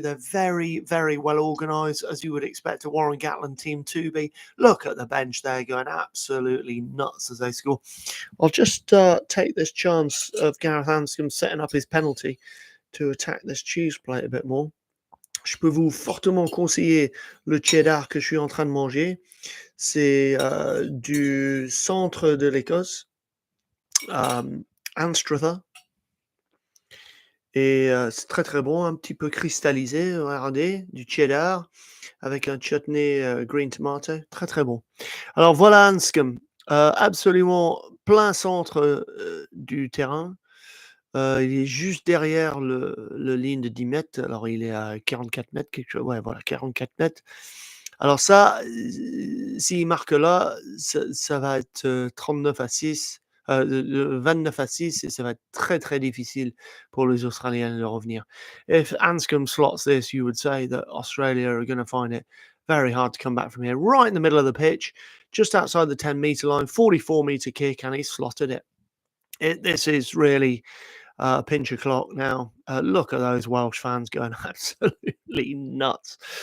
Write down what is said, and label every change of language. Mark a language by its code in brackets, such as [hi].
[en] They're very, very well organised, as you would expect a Warren Gatland team to be. Look at the bench there going absolutely nuts as they score. I'll just take this chance of Gareth Anscombe setting up his penalty to attack this cheese plate a bit more. [fr] Je peux vous fortement conseiller le cheddar que je suis en train de manger. C'est du centre de l'Écosse, Anstruther. Et c'est très très bon, un petit peu cristallisé, regardez, du cheddar avec un chutney [en] green tomato, [fr] très très bon. Alors voilà Anscombe, absolument plein centre du terrain. Il est juste derrière le ligne de 10 mètres. Alors, il est à 44 mètres, quelque chose. Ouais, voilà, 44 mètres. Alors ça, s'il marque là, ça va être 39-6, 29-6, et ça va être très, très difficile pour les Australiens de revenir. [en] If Anscombe slots this, you would say that Australia are going to find it very hard to come back from here. Right in the middle of the pitch, just outside the 10-metre line, 44-metre kick, and he slotted it. This is really pinch of clock now. Look at those Welsh fans going absolutely nuts.